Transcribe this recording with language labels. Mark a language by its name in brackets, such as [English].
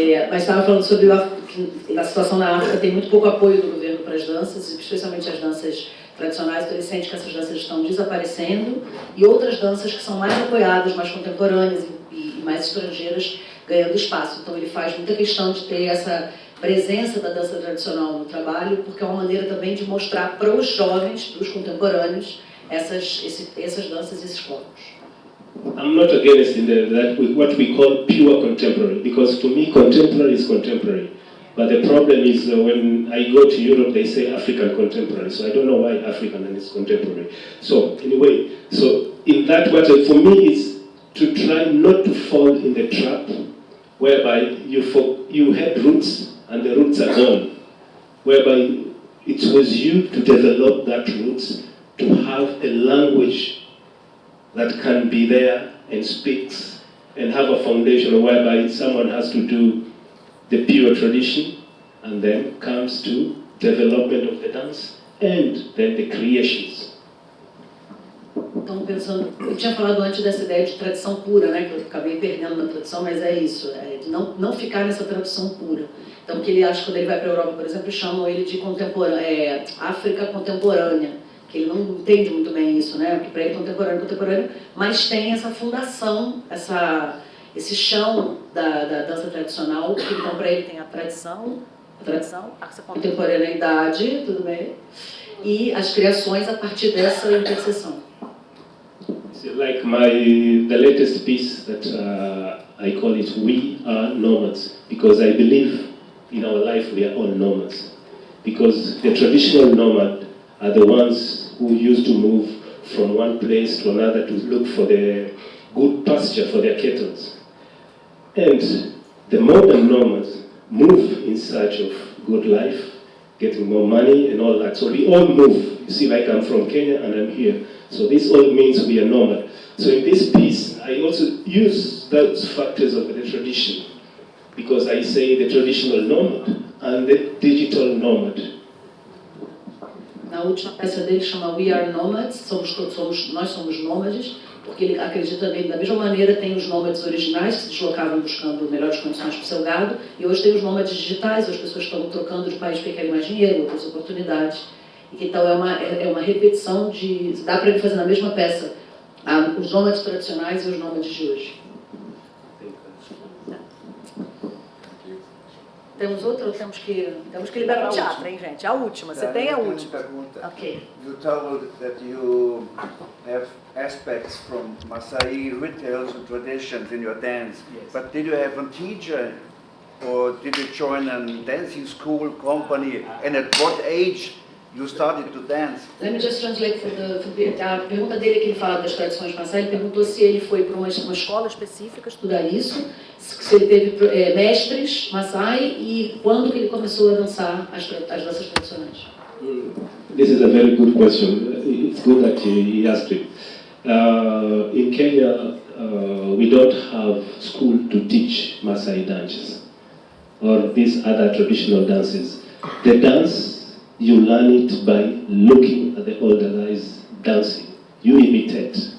[Portuguese] Mas estava falando sobre a situação na África, tem muito pouco apoio do governo para as danças, especialmente as danças tradicionais, então ele sente que essas danças estão desaparecendo, e outras danças que são mais apoiadas, mais contemporâneas e mais estrangeiras, ganhando espaço. Então ele faz muita questão de ter essa presença da dança tradicional no trabalho, porque é uma maneira também de mostrar para os jovens, para os contemporâneos, essas danças e esses corpos. [English] I'm not against that what we call pure contemporary, because to me contemporary is contemporary. But the problem is when I go to Europe, they say African contemporary. So I don't know why African and it's contemporary. So anyway, so in that way, for me, it's to try not to fall in the trap whereby you had roots and the roots are gone. Whereby it was you to develop that roots, to have a language that can be there and speaks and have a foundation whereby someone has to do the pure tradition and then comes to development of the dance and then the creations. [Portuguese] Então, pensando, eu tinha falado antes dessa ideia de tradição pura, né, que eu acabei perdendo na tradução, mas é isso, é de não ficar nessa tradução pura. Então, que ele acha, quando ele vai para a Europa, por exemplo, chamam ele de África contemporânea, que ele não entende muito bem isso, né, porque para ele contemporâneo, mas tem essa fundação, esse chão da dança tradicional, que então para ele tem a tradição, a contemporaneidade, tudo bem, e as criações a partir dessa interseção. [English] Like the latest piece that I call it We Are Nomads, because I believe in our life we are all nomads. Because the traditional nomad are the ones who used to move from one place to another to look for the good pasture for their cattle. And the modern nomads move in search of good life, getting more money and all that. So we all move. You see, like I'm from Kenya and I'm here. So this all means we are nomad. So in this piece, I also use those factors of the tradition, because I say the traditional nomad and the digital nomad. [Portuguese] Na última peça dele chama We Are Nomads, nós somos nômades, porque ele acredita nele da mesma maneira. Tem os nômades originais que se deslocavam buscando melhores condições para o seu gado, e hoje tem os nômades digitais, as pessoas estão trocando de país porque querem mais dinheiro, outras oportunidades. Então é uma repetição dá para ele fazer na mesma peça os nômades tradicionais e os nômades de hoje. Temos outra ou temos que liberar o teatro, hein, gente? A última, você tem a última. Ok. [English] You told that you have aspects from Masai rituals and traditions in your dance. Yes. But did you have a teacher, or did you join a dancing school company? And at what age you started to dance? Let me just translate [Portuguese] a pergunta dele, que ele fala das tradições Maasai. Ele perguntou se ele foi para uma escola específica estudar isso, se ele teve mestres Maasai e quando que ele começou a dançar as danças tradicionais. [English] This is a very good question. It's good that he asked it. In Kenya, we don't have school to teach Maasai dances or these other traditional dances. The dance, you learn it by looking at the older guys dancing. You imitate.